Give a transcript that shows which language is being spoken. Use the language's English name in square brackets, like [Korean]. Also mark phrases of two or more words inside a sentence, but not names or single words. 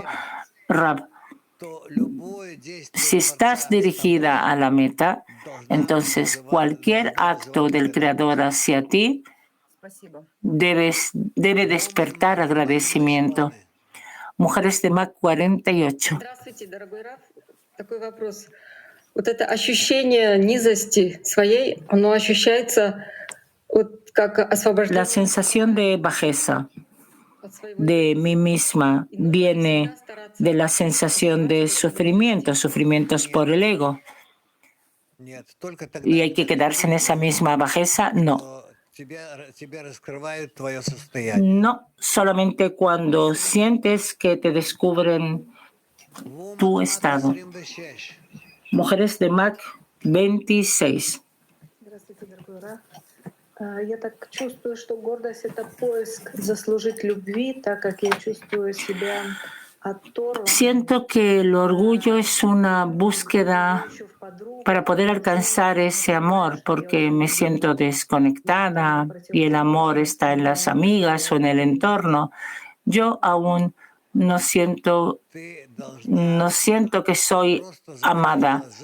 [Spanish] Rab, si estás dirigida a la meta, entonces cualquier acto del Creador hacia ti debe despertar agradecimiento. Mujeres de Mac 48. [Russian] Здравствуйте, дорогой Раф. Такой вопрос. Вот это ощущение низости своей, оно ощущается вот как освобождение. [Spanish] La sensación de bajeza de mí misma viene de la sensación de sufrimientos por el ego. ¿Y hay que quedarse en esa misma bajeza? No. No, solamente cuando sientes que te descubren tu estado. Mujeres de Mac 26. [Russian] Здравствуйте, дорогой Раф. Я так чувствую, что гордость — это поиск заслужить любви, так как я чувствую себя оторванной. [Spanish] Siento que el orgullo es una búsqueda para poder alcanzar ese amor, porque me siento desconectada y el amor está en las amigas o en el entorno. Yo aún no siento que soy amada.